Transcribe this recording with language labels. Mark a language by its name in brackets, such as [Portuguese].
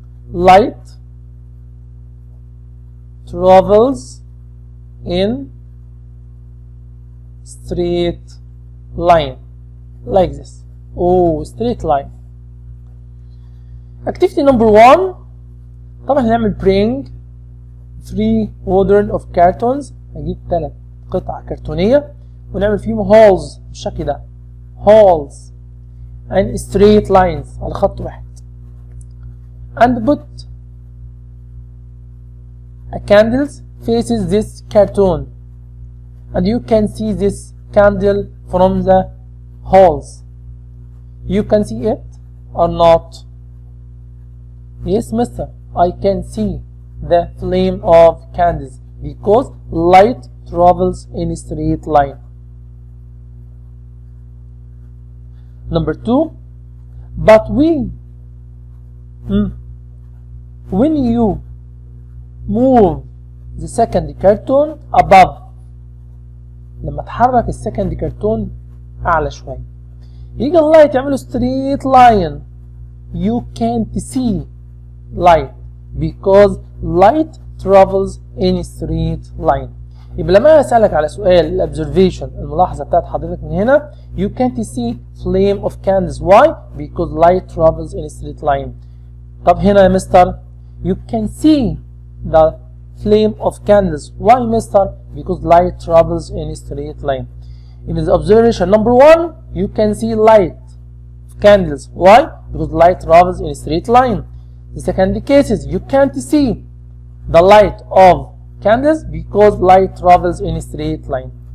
[English] Light travels in straight line like this. Oh, straight line. Activity number 1. [Arabic] طبعا هنعمل [English] bring 3 modern of cartons. [Arabic] هجيب 3 قطع كرتونية ونعمل فيهم holes بالشكل ده. [English] holes and straight lines [Arabic] على خط واحد. [English] And put a candle faces this cartoon. And you can see this candle from the holes. You can see it or not? Yes, mister. I can see the flame of candles because light travels in a straight line. Number 2, but when you move the second cartoon above, [Arabic] لما تحرك السكند كرتون أعلى شوي يجي اللايت يعمل [English] straight line. You can't see light because light travels in a straight line. [Arabic] يبقى لما أسألك على سؤال الابزرفيشن الملاحظة بتاعت حضرتك من هنا [English] you can't see flame of candles. Why? Because light travels in a straight line. [Arabic] طب هنا يا مستر [English] you can see the flame of candles. Why, mister? Because light travels in a straight line. In the observation number 1 you can see light of candles. Why? Because light travels in a straight line. The second case is you can't see the light of candles because light travels in a straight line.